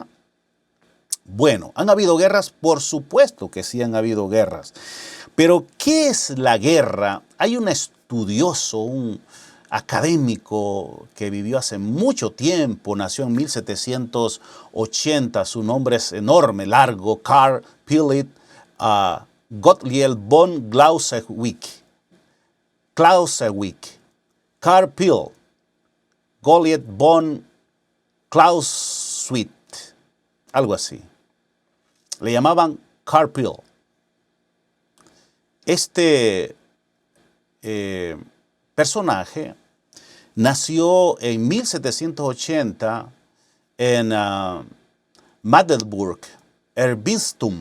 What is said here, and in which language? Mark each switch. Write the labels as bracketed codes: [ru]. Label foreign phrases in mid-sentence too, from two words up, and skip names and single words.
[es] Bueno, ¿han habido guerras? Por supuesto que sí han habido guerras. Pero, ¿qué es la guerra? Hay un estudioso, un académico que vivió hace mucho tiempo, nació en 1780, su nombre es enorme, largo, Carl Philipp Gottlieb von Clausewitz. Carl Philipp Gottlieb von Clausewitz, algo así. Le llamaban Carl Philipp. Este personaje nació en 1780 en Magdeburg, Erzbistum.